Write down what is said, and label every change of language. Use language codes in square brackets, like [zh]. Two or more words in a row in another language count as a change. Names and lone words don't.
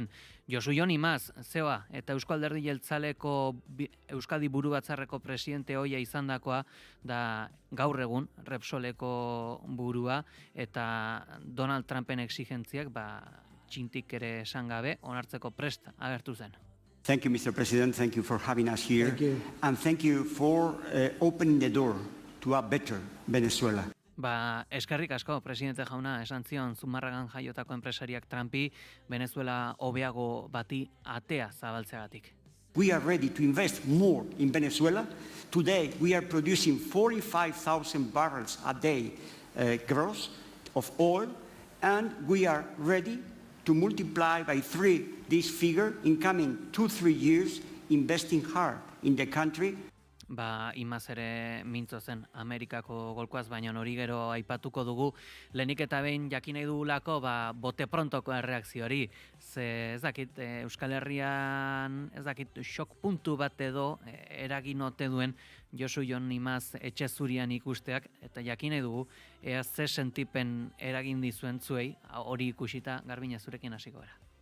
[eu] Josu Jon Imaz, zeoa, eta Eusko Alderdi Jeltzaleko Euskadi Buru Batzarreko presidente ohia izandakoa da gaur egun Repsoleko burua, eta Donald Trumpen exigentziak txintik ere esan gabe onartzeko prest agertu zen. [en] Thank you, Mr. President. Thank you for having us here. Thank you. And thank you for opening the door to a better Venezuela. [eu] Eskerrik asko, presidente jauna, esan zion Zumarragan jaiotako enpresariak Trumpi Venezuela hobeago bati atea zabaltzeagatik. [en] We are ready to invest more in Venezuela. Today, we are producing 45,000 barrels a day gross of oil, and we are ready to multiply by 3 this figure in coming 2-3 years, investing hard in the country. [eu] Imaz ere mintzo zen Amerikako golkoaz, baina hori gero aipatuko dugu. Lehenik eta behin jakin nahi dugulako [es] bote prontoko [eu] erreakziori. Ze ez dakit, Euskal Herrian ez dakit shock puntu bat edo eragin ote duen Josu Jon Imaz etxe zurian ikusteak, eta jakin nahi dugu ea ze sentipen eragin dizuen zuei, hori ikusita Garbina zurekin hasiko gara.